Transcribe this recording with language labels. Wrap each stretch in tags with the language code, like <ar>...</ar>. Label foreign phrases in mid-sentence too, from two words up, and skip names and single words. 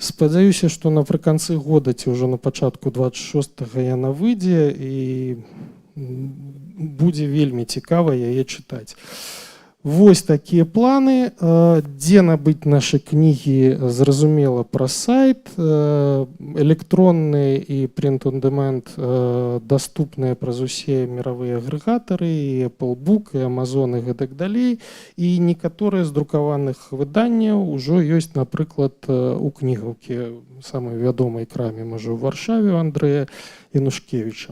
<be>Спадзяюся, што напрыканцы года ці ўжо на пачатку 26-го яна выйдзе і будзе вельмі цікава яе чытаць. Вось такія планы. Дзе набыць нашы кнігі, зразумела, праз сайт. Электронны і</be> <en>print-on-demand</en> <be>даступныя праз усе міравыя агрэгатары, і Apple Book, і Amazon, і гэтак далей. І некаторыя з друкаваных выданняў ужо ёсць, напрыклад, у кнігаўкі, самай вядомай краме, можа, у Варшаве, у Андрэя Янушкевіча.</be>